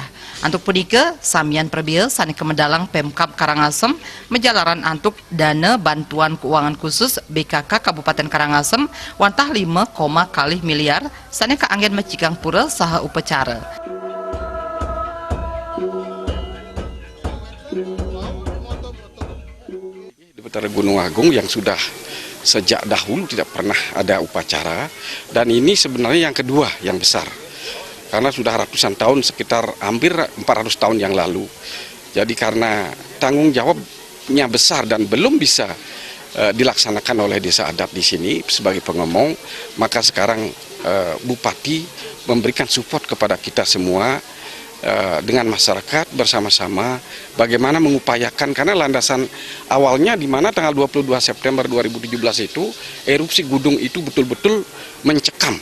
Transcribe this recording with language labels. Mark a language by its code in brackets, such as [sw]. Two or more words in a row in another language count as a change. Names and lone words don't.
[ban] Antuk punike samian prebel sane kemedalang Pemkab Karangasem menjalaran antuk dana bantuan keuangan khusus BKK Kabupaten Karangasem wantah 5, kalih miliar sane keanggen mecikang pura saha upacara. [id] Di Betara Gunung Agung yang sudah sejak dahulu tidak pernah ada upacara, dan ini sebenarnya yang kedua yang besar karena sudah ratusan tahun, sekitar hampir 400 tahun yang lalu. Jadi karena tanggung jawabnya besar dan belum bisa dilaksanakan oleh desa adat di sini sebagai pengomong, maka sekarang Bupati memberikan support kepada kita semua dengan masyarakat bersama-sama bagaimana mengupayakan, karena landasan awalnya di mana tanggal 22 September 2017 itu erupsi gunung itu betul-betul mencekam.